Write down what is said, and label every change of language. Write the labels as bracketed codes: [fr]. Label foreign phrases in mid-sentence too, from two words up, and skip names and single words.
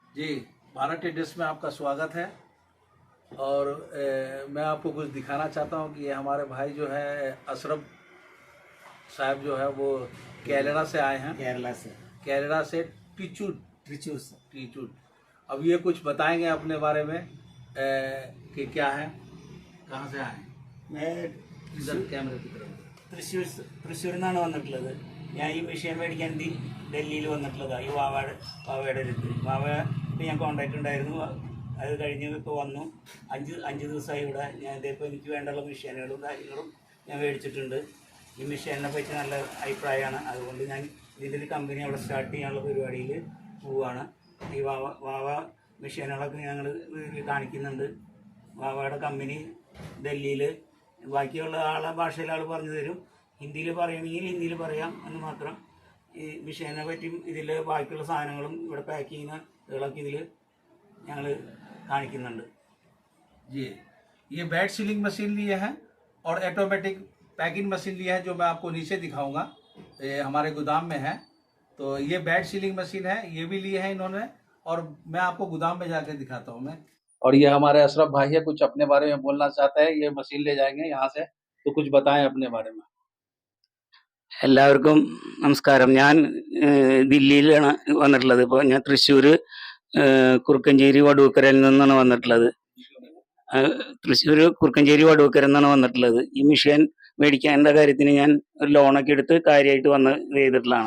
[hi] जी, भारत ट्रेडर्स में आपका स्वागत है। और मैं आपको कुछ दिखाना चाहता हूँ कि ये हमारे भाई जो है अशरफ साहब जो है वो केरला से आए हैं। केरला से टीचूर टीचूर। अब ये कुछ बताएंगे अपने बारे में कि क्या है, कहाँ से आए। मैं इधर कैमरे की तरफ। [ml] തൃശ്ശൂരിൽ നിന്നാണ് വന്നിട്ടുള്ളത്. ഞാൻ ഈ മെഷീൻ മേടിക്കാൻ ഡൽഹിയിൽ വന്നിട്ടുള്ളതാണ്. ഈ വാവയുടെ അടുത്ത് ഞാൻ കോൺടാക്റ്റ് ഉണ്ടായിരുന്നു. അത് കഴിഞ്ഞ് ഇപ്പോൾ വന്നു. അഞ്ച് ദിവസമായി ഇവിടെ. ഞാൻ ഇതിപ്പോൾ എനിക്ക് വേണ്ടുള്ള മെഷീനുകളും കാര്യങ്ങളും ഞാൻ മേടിച്ചിട്ടുണ്ട്. ഈ മെഷീനെ പറ്റി നല്ല അഭിപ്രായമാണ്. അതുകൊണ്ട് ഞാൻ ഇതിൻ്റെ ഒരു കമ്പനി അവിടെ സ്റ്റാർട്ട് ചെയ്യാനുള്ള പരിപാടിയിൽ പോവുകയാണ്. ഈ വാവ മെഷീനുകളൊക്കെ ഞങ്ങൾ കാണിക്കുന്നുണ്ട്. വാവയുടെ കമ്പനി ഡൽഹിയിൽ. ബാക്കിയുള്ള ആളെ ഭാഷയിൽ ആൾ പറഞ്ഞു തരും. ഹിന്ദിയിൽ പറയുകയാണെങ്കിൽ ഹിന്ദിയിൽ പറയാം എന്ന് മാത്രം. ഈ മെഷീനെ പറ്റിയും ഇതിൽ ബാക്കിയുള്ള സാധനങ്ങളും ഇവിടെ പാക്ക് ചെയ്യുന്ന ഇതൊക്കെ ഇതിൽ ഞങ്ങൾ കാണിക്കുന്നുണ്ട്. [hi] जी, ये [en] bed sealing machine [hi] लिए हैं और [en] automatic packing machine [hi] लिया है जो मैं आपको नीचे दिखाऊंगा। ये हमारे गोदाम में है। तो ये [en] bed sealing machine [hi] है, ये भी लिए हैं इन्होंने। और मैं आपको गोदाम में जाके दिखाता हूँ मैं। और ये हमारे अशरफ भाई है, कुछ अपने बारे में बोलना चाहते हैं। ये मशीन ले जाएंगे यहाँ से, तो कुछ बताएं अपने बारे में। [ml] എല്ലാവർക്കും നമസ്കാരം. ഞാൻ ദില്ലിയിലാണ് വന്നിട്ടുള്ളത്. ഇപ്പോൾ ഞാൻ തൃശ്ശൂർ കുറുക്കഞ്ചേരി വടൂക്കരയിൽ നിന്നാണ് വന്നിട്ടുള്ളത്. തൃശ്ശൂർ കുറുക്കഞ്ചേരി വടൂക്കര എന്നാണ് വന്നിട്ടുള്ളത്. ഈ മെഷീൻ മേടിക്കേണ്ട കാര്യത്തിന് ഞാൻ ഒരു ലോണൊക്കെ എടുത്ത് കാര്യമായിട്ട് വന്ന് ചെയ്തിട്ടുള്ളതാണ്.